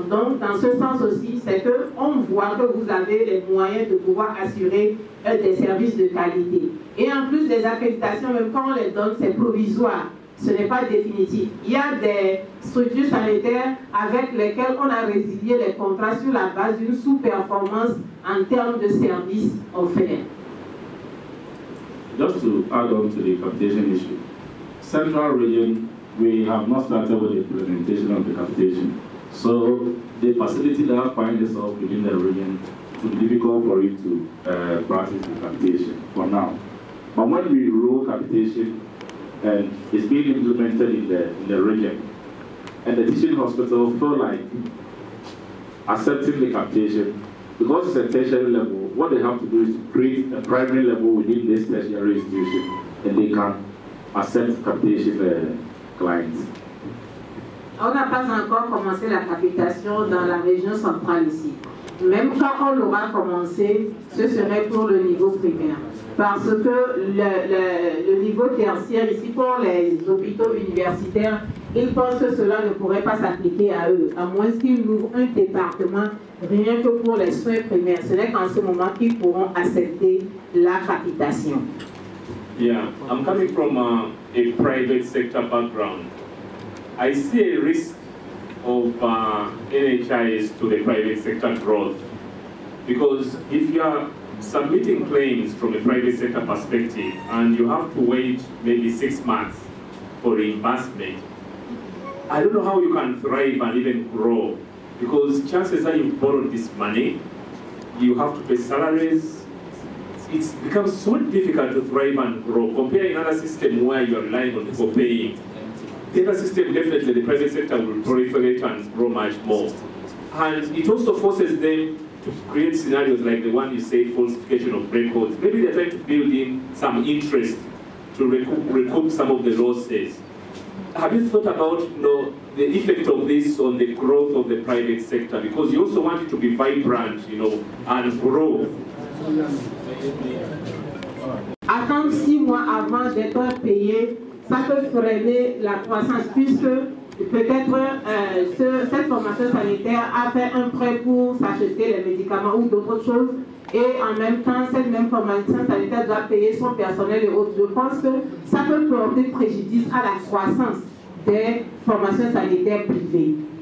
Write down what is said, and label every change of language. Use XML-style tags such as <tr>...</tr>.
<fr>Donc, dans ce sens aussi, c'est qu'on voit que vous avez les moyens de pouvoir assurer des services de qualité. Et en plus des accréditations, même quand on les donne, c'est provisoire. Ce n'est pas définitif. Il y a des structures sanitaires avec lesquelles on a résilié les contrats sur la base d'une sous-performance en termes de services offerts.</fr> <en>Just to add on to the capitation issue, Central Region, we have not started with the implementation of the capitation. So the facility that finds itself within the region, it will be difficult for it to practice the capitation for now. But when we roll capitation and it's being implemented in the region, and the teaching hospital feel like accepting the capitation, because it's a tertiary level, what they have to do is to create a primary level within this tertiary institution, and they can accept capitation clients.</en> <fr>On n'a pas encore commencé la capitation dans la région centrale ici. Même quand on l'aura commencé, ce serait pour le niveau primaire. Parce que le niveau tertiaire ici, pour les hôpitaux universitaires, ils pensent que cela ne pourrait pas s'appliquer à eux, à moins qu'ils ouvrent un département rien que pour les soins primaires. Ce n'est qu'en ce moment qu'ils pourront accepter la capitation.</fr> <en>Yeah, I'm coming from a private sector background. I see a risk of NHIS to the private sector growth, because if you are submitting claims from a private sector perspective and you have to wait maybe 6 months for reimbursement, I don't know how you can thrive and even grow, because chances are you borrowed this money, you have to pay salaries. It becomes so difficult to thrive and grow. Compare another system where you are relying on for paying. The other system, definitely the private sector will proliferate and grow much more. And it also forces them to create scenarios like the one you say, falsification of records. Maybe they're trying to build in some interest to recoup some of the losses. Have you thought about the effect of this on the growth of the private sector? Because you also want it to be vibrant, and grow.</en> <fr>Attendre 6 mois avant d'être payé, ça peut freiner la croissance, puisque peut-être cette formation sanitaire a fait un prêt pour s'acheter les médicaments ou d'autres choses, et en même temps, cette même formation sanitaire doit payer son personnel et autres. Je pense que ça peut porter préjudice à la croissance des formations sanitaires privées.</fr>